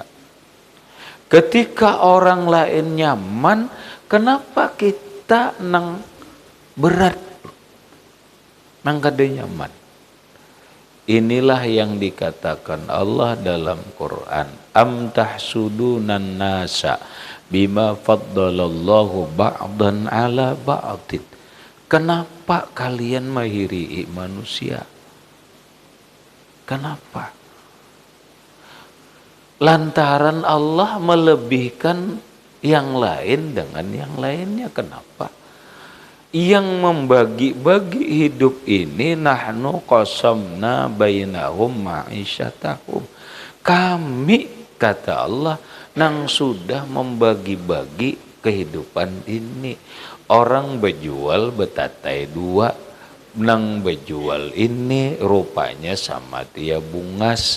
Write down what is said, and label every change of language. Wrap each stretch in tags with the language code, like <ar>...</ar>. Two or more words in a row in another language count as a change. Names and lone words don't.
<bjn>Ketika orang lain nyaman, kenapa kita nang berat? Nang kada nyaman.</bjn> <id>Inilah yang dikatakan Allah dalam Quran.</id> <ar>أم تحسدون الناس بما فضل الله بعضا على بعض.</ar> <id>Kenapa kalian menghiri manusia? Kenapa? Lantaran Allah melebihkan yang lain dengan yang lainnya. Kenapa? Yang membagi-bagi hidup ini,</id> <ar>نحن قسمنا بينهم معيشتهم.</ar> <bjn>Kami, kata Allah, nang sudah membagi-bagi kehidupan ini. Orang berjual betatai 2, nang berjual ini rupanya sama dia bungas.</bjn>